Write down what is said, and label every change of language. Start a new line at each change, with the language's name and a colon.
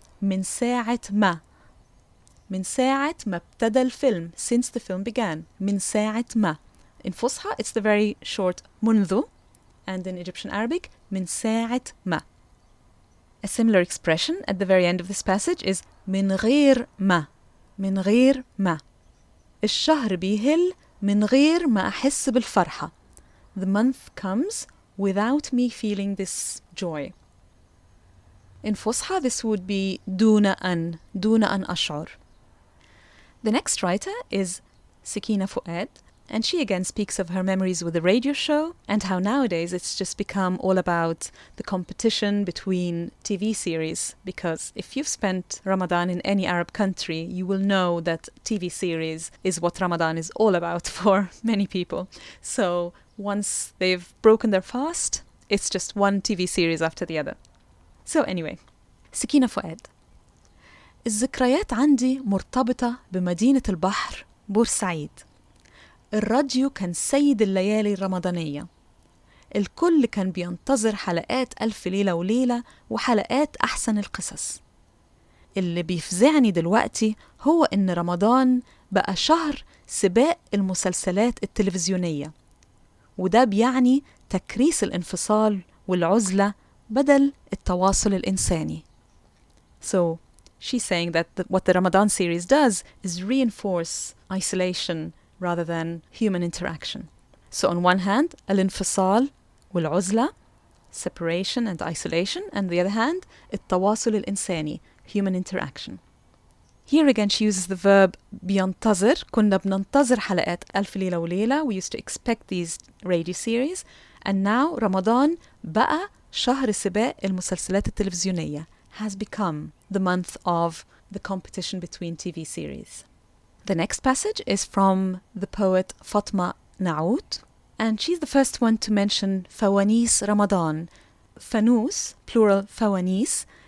Arabic: من ساعة ما. من ساعة ما ابتدى الفيلم.
English: Since the film began.
Arabic: من ساعة ما.
English: In فصحى, it's the very short منذ. And in Egyptian Arabic,
Arabic: من ساعة ما.
English: A similar expression at the very end of this passage is
Arabic: من غير ما. من غير ما. الشهر بيهل من غير ما أحس بالفرحة.
English: The month comes without me feeling this joy. In فصحى, this would be
Arabic: دون أن أشعر.
English: The next writer is Sakina Fuad, and she again speaks of her memories with the radio show and how nowadays it's just become all about the competition between TV series, because if you've spent Ramadan in any Arab country, you will know that TV series is what Ramadan is all about for many people. So once they've broken their fast, it's just one TV series after the other. So anyway, Sakina Fuad.
Arabic: الذكريات عندي مرتبطة بمدينة البحر بورسعيد. الراديو كان سيد الليالي الرمضانية. الكل كان بينتظر حلقات ألف ليلة وليلة وحلقات أحسن القصص. اللي بيفزعني دلوقتي هو إن رمضان بقى شهر سباق المسلسلات التلفزيونية، وده بيعني تكريس الانفصال والعزلة بدل التواصل الإنساني.
English: So she's saying that what the Ramadan series does is reinforce isolation rather than human interaction. So on one hand,
Arabic: الانفصال والعزلة,
English: separation and isolation, and on the other hand,
Arabic: التواصل الإنساني,
English: human interaction. Here again she uses the verb بينتظر.
Arabic: كنا بننتظر حلقات ألف ليلة وليلة.
English: We used to expect these radio series. And now Ramadan
Arabic: بقى شهر سباق المسلسلات التلفزيونية,
English: has become the month of the competition between TV series. The next passage is from the poet Fatma Naout, and she's the first one to mention فوانيس Ramadan. Fanus, plural فوانيس,